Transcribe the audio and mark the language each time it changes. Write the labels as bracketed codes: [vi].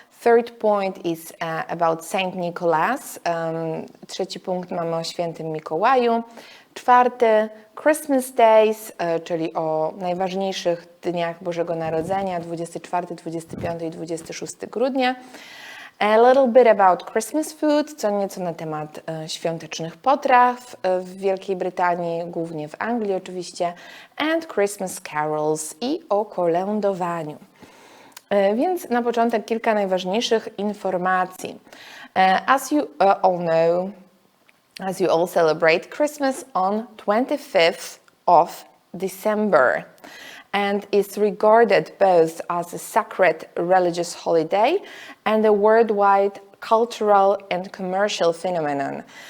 [en] Third point is about Saint Nicholas. [pl] Trzeci punkt mamy o Świętym Mikołaju. Czwarty, Christmas Days, czyli o najważniejszych dniach Bożego Narodzenia, 24, 25 i 26 grudnia. [en] A little bit about Christmas food, [pl] co nieco na temat świątecznych potraw w Wielkiej Brytanii, głównie w Anglii oczywiście, [en] and Christmas carols [pl] i o kolędowaniu. Więc na początek kilka najważniejszych informacji. [en] As you all know, as you all celebrate Christmas on 25th of December and is regarded both as a sacred religious holiday and a worldwide cultural and commercial phenomenon.